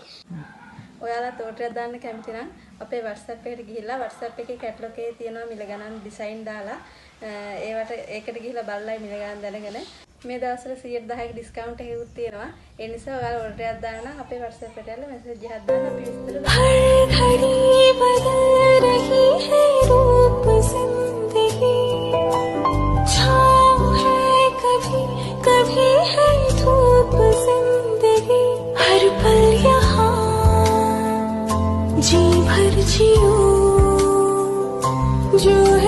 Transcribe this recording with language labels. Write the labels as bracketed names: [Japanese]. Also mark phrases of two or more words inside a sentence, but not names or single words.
[Sinhala] ඔයාලත් ඕඩර් දාන්න කැමති නම් අපේ WhatsApp එකට ගිහිල්ලා WhatsApp එකේ කැටලොග් එකේ තියෙනවා මිල ගණන් ඩිසයින් දාලා ඒකට ගිහිල්ලා බලලා මිල ගණන් දැනගෙන මේ දවස්වල 110ක ඩිස්කවුන්ට් එකකුත් තියෙනවා. ඒ නිසා ඔයාලා ඕඩර් එකක් දාන්න නම් අපේ WhatsApp එකට යලා මෙසේජ් එකක් දාන්න අපි විස්තර [Hindi] हर घड़ी बदल रही है रूप जिंदगी छाँव है कभी कभी है धूप जिंदगी हर पल यहाँ जी भर जियो जो